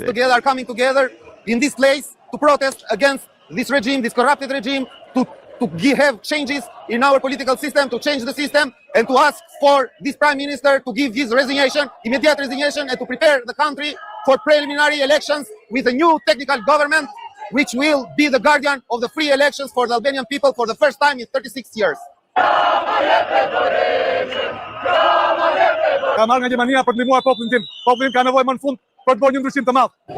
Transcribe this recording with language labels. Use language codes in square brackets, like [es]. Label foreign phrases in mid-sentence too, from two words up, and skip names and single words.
[en] Together are coming together in this place to protest against this regime, this corrupted regime, to have changes in our political system, to change the system, and to ask for this prime minister to give his resignation, immediate resignation, and to prepare the country for preliminary elections with a new technical government, which will be the guardian of the free elections for the Albanian people for the first time in 36 years. [sq] Ka marrë nga Gjermania për të ndihmuar popullin tim. Populli im ka nevojë më në fund për të bërë një ndryshim të madh.